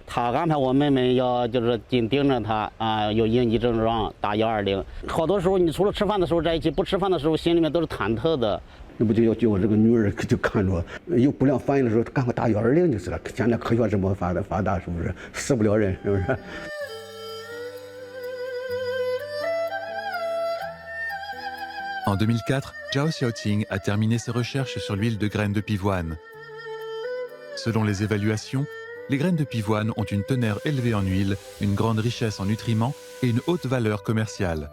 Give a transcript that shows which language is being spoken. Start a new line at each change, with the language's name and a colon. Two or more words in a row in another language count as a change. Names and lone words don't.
Chinese: 他安排我妹妹要就是紧盯着他啊，有应急症状打120。好多时候你除了吃饭的时候在一起，不吃饭的时候心里面都是忐忑的。那不就要叫我这个女儿就看着有不良反应的时候，赶快打120就是了。现在科学这么发达，是不是死不了人？是不是
French: En 2004, Zhao Xiaoqing a terminé ses recherches sur l'huile de graines de pivoine. Selon les évaluations, les graines de pivoine ont une teneur élevée en huile, une grande richesse en nutriments et une haute valeur commerciale.